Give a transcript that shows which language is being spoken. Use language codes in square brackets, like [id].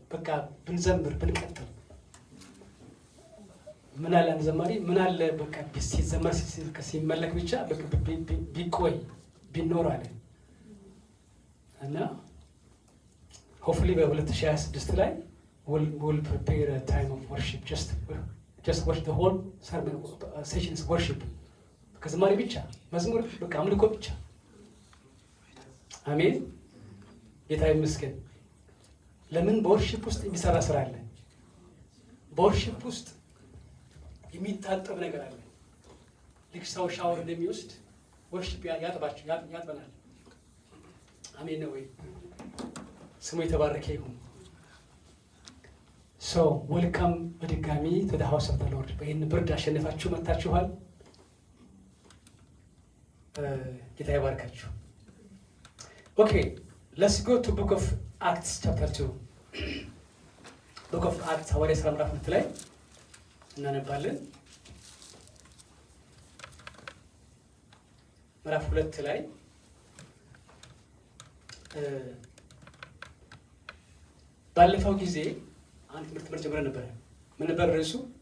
[am] በቃ ብንዘምር ብንቀጥል ምን አለ አንዘማሪ ምን አለ በቃ ሲዘመር ሲመለክ ብቻ ቢቆይ ቢኖር አለ እና hopefully በ2026 ላይ [en] we'll prepare a time of worship. Just watch the whole sermon session is worship. [am] ከዝማሬ ብቻ መዝሙር በቃ አምልኮ ብቻ። አሜን። ጌታ ይመስገን። ለምን በወርሺፕ ውስጥ የሚሰራ ስራ አለ። በወርሺፕ ውስጥ የሚታጠብ ነገር አለ። ልክ ሰው ሻወር እንደሚወስድ ወርሺፕ ያጥበናል። አሜን ነው ወይ? ስሙ የተባረከ ይሁን። [en] So welcome [am] በድጋሚ [en] to the house of the Lord. [am] በይህን ብርድ አሸነፋችሁ መጥታችኋል። ጌታ ይባርካችሁ። [en] Okay, let's go to book of Acts chapter 2. [am] book of Acts ሐዋርያት ሥራ ምዕራፍ 2 ላይ እናነባለን። ምዕራፍ 2 ላይ ባለፈው ጊዜ አንድ ትምህርት ጀምረን ነበር። ምን ነበር ርዕሱ?